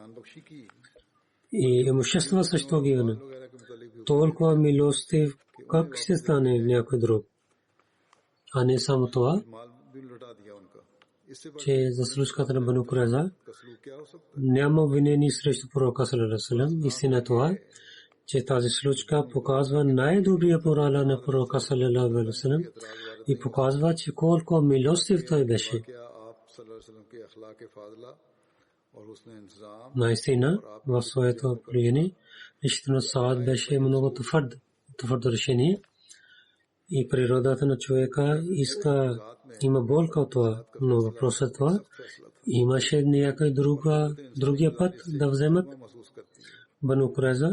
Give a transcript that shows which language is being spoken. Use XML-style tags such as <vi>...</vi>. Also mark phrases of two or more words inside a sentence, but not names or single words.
<bg>И имущества също ги върнат. Толкова милостив, как ще стане някой друг? А не само това, че за случката на Бану Курайза няма обвинение срещу пророка</bg> <ar>صلى الله عليه وسلم.</ar> <bg>Истина е това, че тази случка показва най-добрия морала на пророка</bg> <ar>صلى الله عليه وسلم</ar> <bg>и показва, че колко милостив той беше. Наистина, в своето положение, решението на Саад беше много твърдо решение и природата на човека има болка от това, но въпросът е това, имаше някой другия път да вземат Бану Курайза.</bg>